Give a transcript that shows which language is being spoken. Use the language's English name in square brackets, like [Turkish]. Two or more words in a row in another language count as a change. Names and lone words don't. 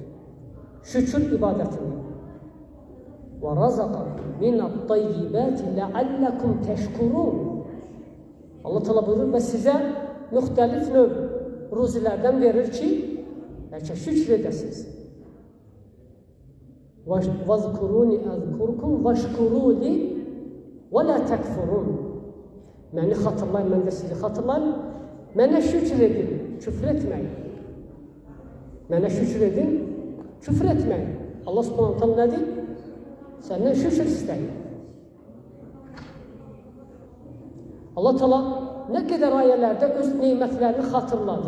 [Azerbaijani] Şükür ibadətini. [Arabic] وَرَزَقَكُمْ مِنَ الطَّيِّبَاتِ لَعَلَّكُمْ تَشْكُرُونَ. [Azerbaijani] Allah təala buyurur və sizə müxtəlif növ ruzilərdən verir ki, bəlkə şükür edəsiniz. [Arabic] وَاذْكُرُونِ أَذْكُرْكُمْ وَاشْكُرُوا لِي وَلَا تَكْفُرُونَ. [Azerbaijani] Məni xatırlayın, mən də sizi xatırlayın. Mənə şükür edin, küfr etməyin. Mənə şükür edin, Küfür etməyin. [Arabic] Allah subhanahu ta'ala [Azerbaijani] nədir? Səndən şükür istəyir. Allah ta'ala nə qədər ayələrdə öz neymətlərini xatırladı.